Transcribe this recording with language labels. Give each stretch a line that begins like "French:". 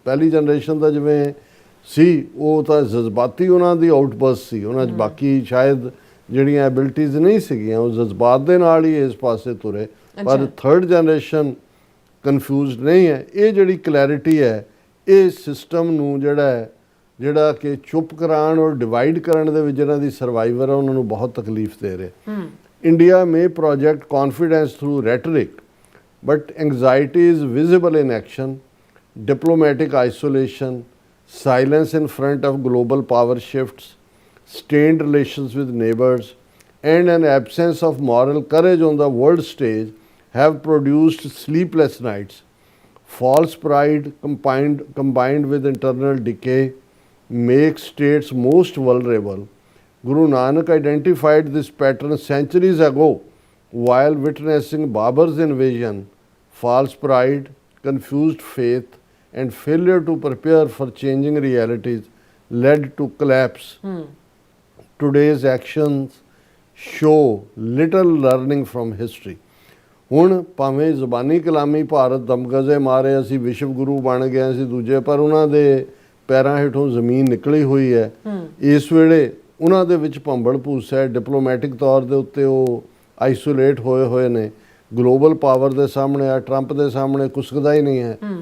Punjabi: ਪਹਿਲੀ ਜਨਰੇਸ਼ਨ ਦਾ ਜਿਵੇਂ ਸੀ, ਉਹ ਤਾਂ ਜਜ਼ਬਾਤੀ ਉਹਨਾਂ ਦੀ ਆਊਟਬਰਸਟ ਸੀ, ਉਹਨਾਂ 'ਚ ਬਾਕੀ ਸ਼ਾਇਦ ਜਿਹੜੀਆਂ ਐਬਿਲਿਟੀਜ਼ ਨਹੀਂ ਸੀਗੀਆਂ, ਉਹ ਜਜ਼ਬਾਤ ਦੇ ਨਾਲ ਹੀ ਇਸ ਪਾਸੇ ਤੁਰੇ। ਪਰ ਥਰਡ ਜਨਰੇਸ਼ਨ ਕਨਫਿਊਜ਼ਡ ਨਹੀਂ ਹੈ। ਇਹ ਜਿਹੜੀ ਕਲੈਰਿਟੀ ਹੈ, ਇਹ ਸਿਸਟਮ ਨੂੰ ਜਿਹੜਾ ਕਿ ਚੁੱਪ ਕਰਾਉਣ ਔਰ ਡਿਵਾਈਡ ਕਰਨ ਦੇ ਵਿੱਚ ਜਿਹਨਾਂ ਦੀ ਸਰਵਾਈਵਰ ਹੈ, ਉਹਨਾਂ ਨੂੰ ਬਹੁਤ ਤਕਲੀਫ ਦੇ ਰਿਹਾ।
English: India may project confidence through rhetoric, but anxiety is visible in action, diplomatic isolation, silence in front of global power shifts, strained relations with neighbors, and an absence of moral courage on the world stage have produced sleepless nights. False pride combined with internal decay makes states most vulnerable. Guru Nanak identified this pattern centuries ago while witnessing Babur's invasion. False pride, confused faith, and failure to prepare for changing realities led to collapse. Today's actions show little learning from history.
Punjabi: ਹੁਣ ਭਾਵੇਂ ਜ਼ਬਾਨੀ ਕਲਾਮੀ ਭਾਰਤ ਦਮਗਜ਼ੇ ਮਾਰੇ, ਅਸੀਂ ਵਿਸ਼ਵ ਗੁਰੂ ਬਣ ਗਏ, ਅਸੀਂ ਦੂਜੇ, ਪਰ ਉਹਨਾਂ ਦੇ ਪੈਰਾਂ ਹੇਠੋਂ ਜ਼ਮੀਨ ਨਿਕਲੀ ਹੋਈ ਹੈ। ਇਸ ਵੇਲੇ ਉਹਨਾਂ ਦੇ ਵਿੱਚ ਭੰਬਲ ਭੂਸ ਹੈ। ਡਿਪਲੋਮੈਟਿਕ ਤੌਰ ਦੇ ਉੱਤੇ ਉਹ ਆਈਸੋਲੇਟ ਹੋਏ ਹੋਏ ਨੇ। ਗਲੋਬਲ ਪਾਵਰ ਦੇ ਸਾਹਮਣੇ ਆ, ਟਰੰਪ ਦੇ ਸਾਹਮਣੇ ਕੁਸਕਦਾ ਹੀ ਨਹੀਂ ਹੈ।